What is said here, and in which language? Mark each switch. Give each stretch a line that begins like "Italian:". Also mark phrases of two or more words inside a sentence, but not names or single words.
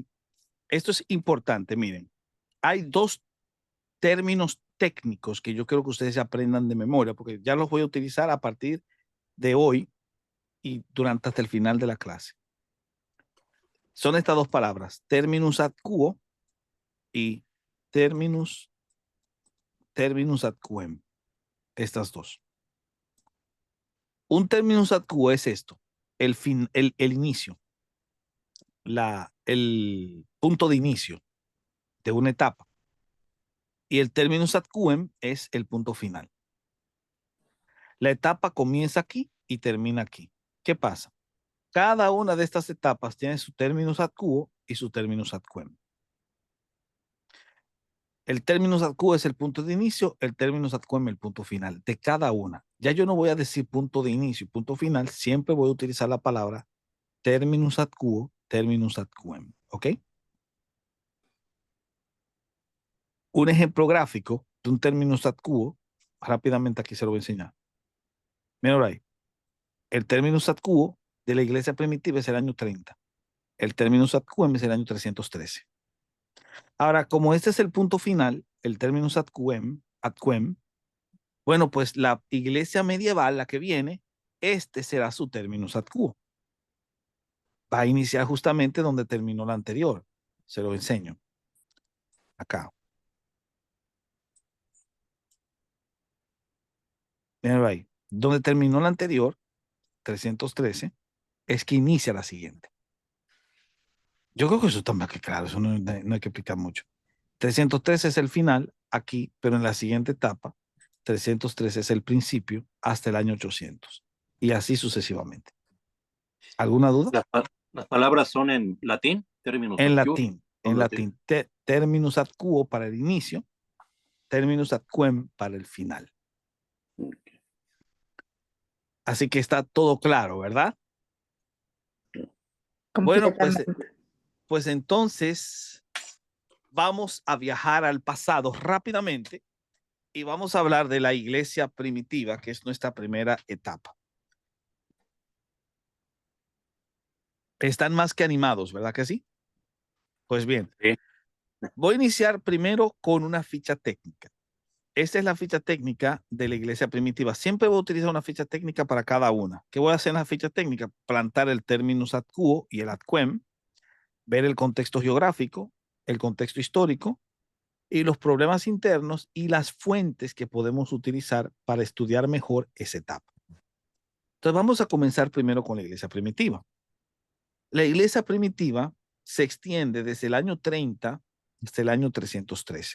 Spanish: Esto es importante, miren. Hay 2 términos técnicos que yo quiero que ustedes aprendan de memoria, porque ya los voy a utilizar a partir de hoy y durante hasta el final de la clase. Son estas 2 palabras,
Latin: terminus ad quo y terminus ad quem.
Spanish: Estas 2. Un
Latin: terminus ad quo
Spanish: es esto, el inicio, el punto de inicio de una etapa. Y el
Latin: terminus ad quem
Spanish: es el punto final. La etapa comienza aquí y termina aquí. ¿Qué pasa? Cada una de estas etapas tiene su
Latin: terminus ad quo
Spanish: y su
Latin: terminus ad quem.
Spanish: El
Latin: terminus ad quo
Spanish: es el punto de inicio, el
Latin: terminus ad quem
Spanish: el punto final de cada una. Ya yo no voy a decir punto de inicio y punto final, siempre voy a utilizar la palabra
Latin: terminus ad quo, terminus ad quem.
Spanish: ¿Ok? Un ejemplo gráfico de un
Latin: terminus ad quo,
Spanish: rápidamente aquí se lo voy a enseñar. Mira ahí. El
Latin: terminus ad quo
Spanish: de la iglesia primitiva es el año 30. El
Latin: terminus ad quem
Spanish: es el año 313. Ahora, como este es el punto final, el
Latin: terminus ad quem,
Spanish: bueno, pues la iglesia medieval, la que viene, este será su
Latin: terminus ad quo.
Spanish: Va a iniciar justamente donde terminó la anterior. Se lo enseño. Acá. Miren ahí. Donde terminó la anterior, 313, es que inicia la siguiente. Yo creo que eso está más que claro, eso no hay que explicar mucho. 313 es el final aquí, pero en la siguiente etapa, 313 es el principio hasta el año 800 y así sucesivamente. ¿Alguna duda? Las palabras son en latín, términos En obscuros, latín, son en latín. latín.
Latin: Terminus ad quo
Spanish: para el inicio,
Latin: terminus ad quem
Spanish: para el final. Así que está todo claro, ¿verdad? Bueno, pues entonces vamos a viajar al pasado rápidamente y vamos a hablar de la iglesia primitiva, que es nuestra primera etapa. Están más que animados, ¿verdad que sí? Pues bien, Sí. voy a iniciar primero con una ficha técnica. Esta es la ficha técnica de la iglesia primitiva. Siempre voy a utilizar una ficha técnica para cada una. ¿Qué voy a hacer en la ficha técnica? Plantar el
Latin: terminus ad quo
Spanish: y el
Latin: ad quem,
Spanish: ver el contexto geográfico, el contexto histórico y los problemas internos y las fuentes que podemos utilizar para estudiar mejor esa etapa. Entonces vamos a comenzar primero con la iglesia primitiva. La iglesia primitiva se extiende desde el año 30 hasta el año 313.